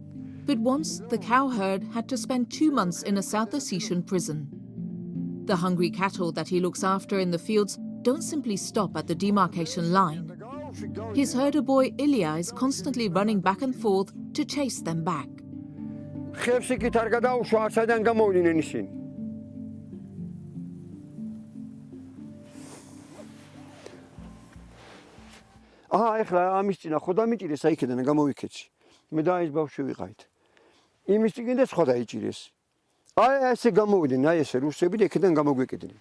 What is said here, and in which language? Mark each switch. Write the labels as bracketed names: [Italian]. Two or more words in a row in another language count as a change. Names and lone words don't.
[English] But once, the cow herd had to spend 2 months in a South Ossetian prison. The hungry cattle that he looks after in the fields don't simply stop at the demarcation line. His herder boy Ilya is constantly running back and forth to chase them back. [Georgian] ეხლა ამის წინა ხო დამიჭირეს აიქედან გამოვიქეცი. მე და ის ბავშვი ვიყავით. იმის წინ და სხვა დაიჭირეს. აი ესე გამოვიდნენ, აი ესე რუსები და იქიდან გამოგვეკიდნენ.